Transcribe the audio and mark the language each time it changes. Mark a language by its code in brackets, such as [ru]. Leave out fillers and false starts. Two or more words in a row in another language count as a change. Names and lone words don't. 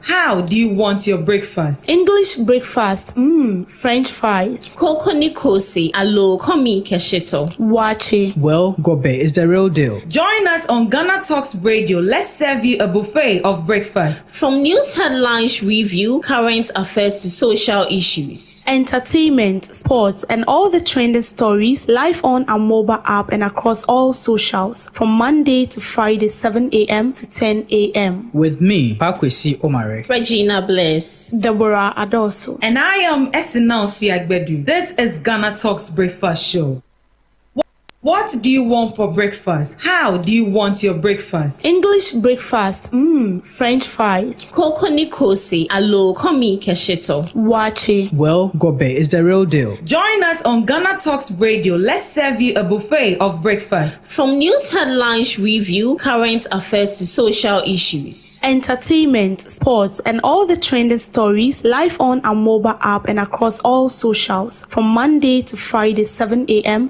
[en] How do you want your breakfast? English breakfast, French fries. [gaa] Koko ni kosi, alo komi kesheto. [en] Wache. Well, Gobe is the real deal. Join us on Ghana Talks Radio. Let's serve you a buffet of breakfast. From news headlines review, current affairs to social issues. Entertainment, sports, and all the trending stories live on our mobile app and across all socials from Monday to Friday, 7 a.m. to 10 a.m. With me, Pakwesi Omare, Regina Bliss, Deborah Adoso, and I am Esinal Fiagbedu. This is Ghana Talks Breakfast Show. What do you want for breakfast? How do you want your breakfast? English breakfast, French fries. [gaa] Koko ni kosi, alo komi kesheto. [en] Wache. Well, Gobe is the real deal. Join us on Ghana Talks Radio. Let's serve you a buffet of breakfast. From news headlines review, current affairs to social issues. Entertainment, sports, and all the trending stories live on our mobile app and across all socials from Monday to Friday, 7 a.m.